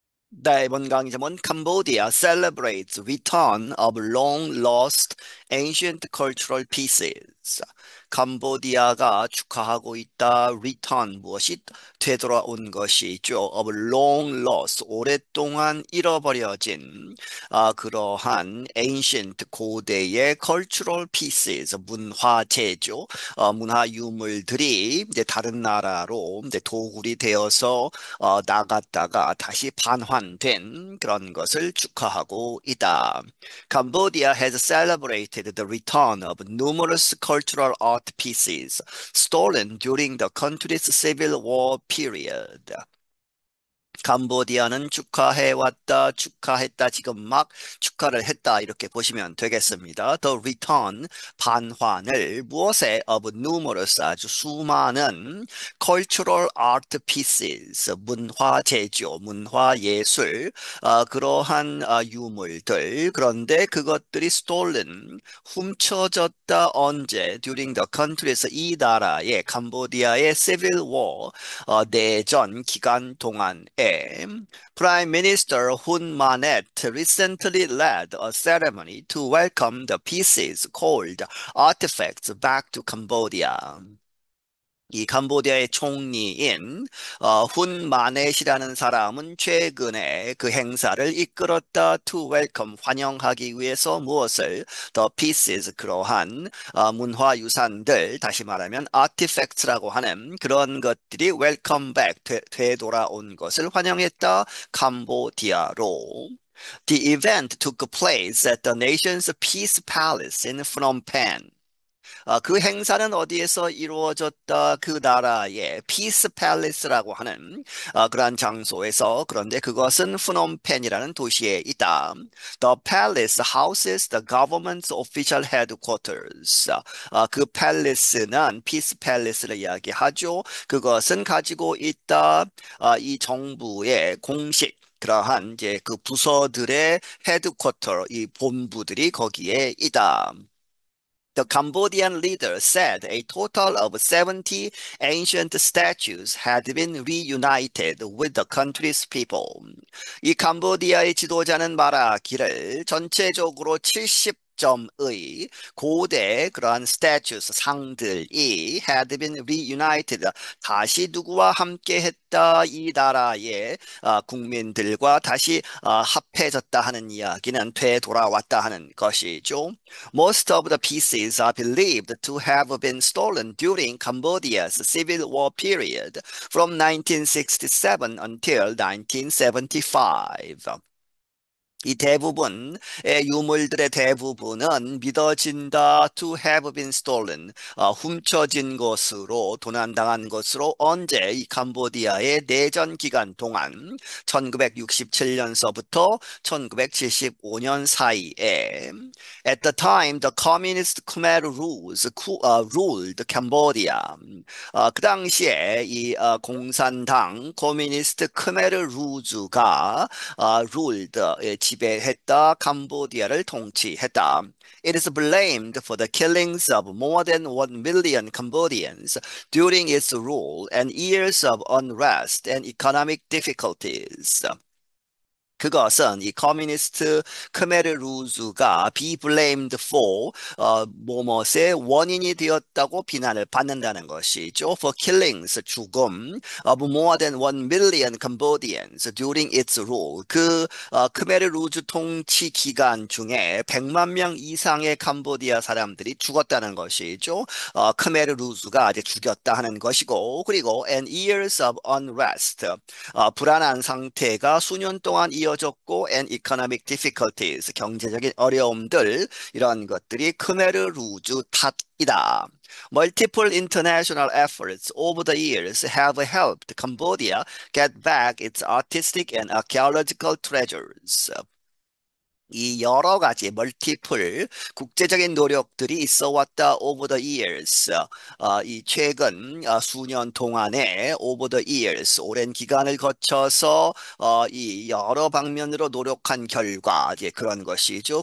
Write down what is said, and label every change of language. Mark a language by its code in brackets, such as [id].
[ko] 네, 이번 강의 제목은 [en] Cambodia celebrates return of long lost ancient cultural pieces. [ko] 캄보디아가 축하하고 있다. return 무엇이 되돌아온 것이죠. [en] of long lost [ko] 오랫동안 잃어버려진 그러한 [en] ancient 고대의 cultural pieces 문화재죠. [ko] 문화 유물들이 이제 다른 나라로 이제 도굴이 되어서 나갔다가 다시 반환된 그런 것을 축하하고 있다. [en] Cambodia has celebrated the return of numerous cultural art pieces stolen during the country's civil war period. [ko] 캄보디아는 축하해왔다, 축하했다, 지금 막 축하를 했다, 이렇게 보시면 되겠습니다. [en] The return, [ko] 반환을 무엇에 [en] of numerous, [ko] 아주 수많은 [en] cultural art pieces, [ko] 문화재죠, 문화예술, 그러한 유물들. 그런데 그것들이 stolen, 훔쳐졌다, 언제? [en] During the country's [ko] 이 나라의, 캄보디아의 [en] civil war, [ko] 내전 기간 동안에 [en] Prime Minister Hun Manet recently led a ceremony to welcome the pieces called artifacts back to Cambodia. [ko] 이 캄보디아의 총리인 훈 마넷이라는 사람은 최근에 그 행사를 이끌었다. [en] To welcome [ko] 환영하기 위해서 무엇을 [en] the pieces [ko] 그러한 문화유산들 다시 말하면 artifacts라고 하는 그런 것들이 [en] welcome back [ko] 되돌아온 것을 환영했다. 캄보디아로. [en] The event took place at the nation's Peace Palace in Phnom Penh. [ko] 그 행사는 어디에서 이루어졌다? 그 나라의 피스 팰리스라고 하는 그러한 장소에서 그런데 그것은 프놈펜이라는 도시에 있다. [en] The palace houses the government's official headquarters. [ko] 그 팰리스는 피스 팰리스를 이야기하죠. 그것은 가지고 있다. 이 정부의 공식 그러한 이제 그 부서들의 헤드쿼터, 이 본부들이 거기에 있다. [en] The Cambodian leader said a total of 70 ancient statues had been reunited with the country's people. [ko] 이 캄보디아의 지도자는 말하기를 전체적으로 70점의 고대 그러한 statues, 상들이 [en] had been reunited. [ko] 다시 누구와 함께 했다? 이 나라의 국민들과 다시 합해졌다 하는 이야기는 되돌아왔다 하는 것이죠. [en] Most of the pieces are believed to have been stolen during Cambodia's civil war period from 1967 until 1975. [ko] 이 대부분의 유물들의 대부분은 믿어진다 [en] to have been stolen, [ko] 훔쳐진 것으로 도난당한 것으로 언제 이 캄보디아의 내전 기간 동안 1967년서부터 1975년 사이에 [en] At the time the communist Khmer ruled Cambodia. [ko] 그 당시에 이 공산당 코미니스트 크메르 루즈가 ruled 지배했다 캄보디아를 통치했다. [en] It is blamed for the killings of more than 1 million Cambodians during its rule and years of unrest and economic difficulties. [ko] 그것은 이 커뮤니스트 크메르 루즈가 [en] be blamed for [ko] 뭐뭇의 원인이 되었다고 비난을 받는다는 것이죠. [en] For killings, 죽음 of more than 1 million Cambodians during its rule. [ko] 그 크메르 루즈 통치 기간 중에 100만 명 이상의 캄보디아 사람들이 죽었다는 것이죠. 크메르 루즈가 이제 죽였다 하는 것이고 그리고 [en] and years of unrest. [ko] 불안한 상태가 수년 동안 이어졌고 [en] and economic difficulties [ko] 경제적인 어려움들 이런 것들이 크메르 루즈 탓이다. [en] Multiple international efforts over the years have helped Cambodia get back its artistic and archaeological treasures. [ko] 이 여러 가지 멀티플 국제적인 노력들이 있어 왔다 [en] over the years. [ko] 이 최근 수년 동안에 [en] over the years [ko] 오랜 기간을 거쳐서 이 여러 방면으로 노력한 결과 이제 그런 것이죠.